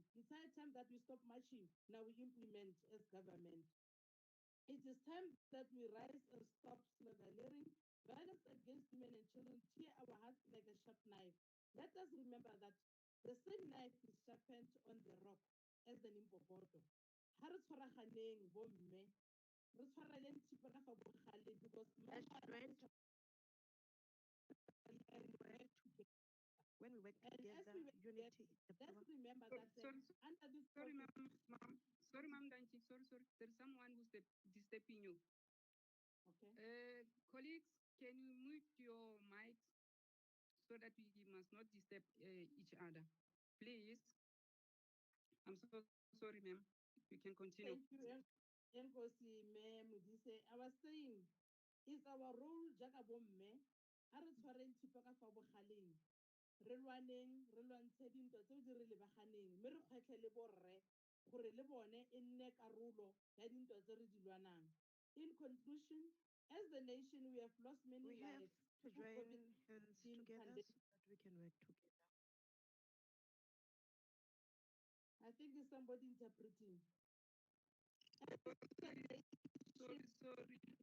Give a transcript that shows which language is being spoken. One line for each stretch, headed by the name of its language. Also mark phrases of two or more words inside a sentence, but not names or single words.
English: It's high time that we stop marching, now we implement as government. It is time that we rise and stop slavering. Violence against women and children tear our hearts like a sharp knife. Let us remember that the same knife is sharpened on the rock as the Nimbokoto.
Tswana: Ha re tshwaraganeng bomme, re tshwareleng thipa ka fa bogaleng because
English: when we work and as together, we work unity together, is the let's power. remember that under this Sorry, COVID, ma'am. Sorry, ma'am. Sorry. There's someone who's disturbing you. okay, Colleagues, can you mute your mics so that we must not disturb each other? Please. I'm so sorry, ma'am. You can continue. thank you, Enkosi Me Modise. I was saying, it's our role
Tswana: jaaka bomme a re tshwareng thipa ka fa bogaleng re lwaneng re lwantshe dintwa tseo di re lebaganeng mme re kgwetlhe le borre gore le bone e nne karolo ya dintwa tse re di lwanang.
English: In conclusion, as the nation we have lost many We have lives to through join hands COVID-19 together pandemic. so that we can work together. I think it's somebody interpreting. Sorry.